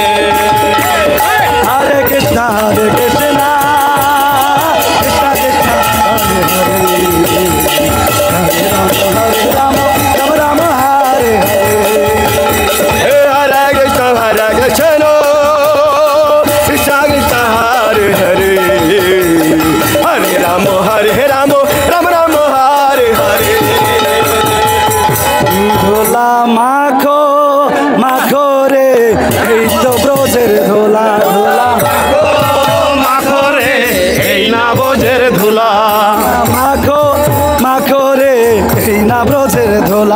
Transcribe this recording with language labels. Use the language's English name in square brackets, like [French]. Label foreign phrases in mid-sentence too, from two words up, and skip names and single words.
[Sanskrit] हरे कृष्ण, कृष्ण, कृष्ण कृष्ण, हरे हरे, हरे राम, राम राम, हरे हरे. हरे कृष्ण, कृष्ण कृष्ण, हरे हरे, हरे राम, राम राम, हरे हरे. [Bangla] ধোলা মাখো মাখো রে, এই তো ব্রজের ধোলা ধোলা মাখো রে, এই না বোঝের ধুলা। মাখো মাখো রে, এই না ব্রজের ধোলা।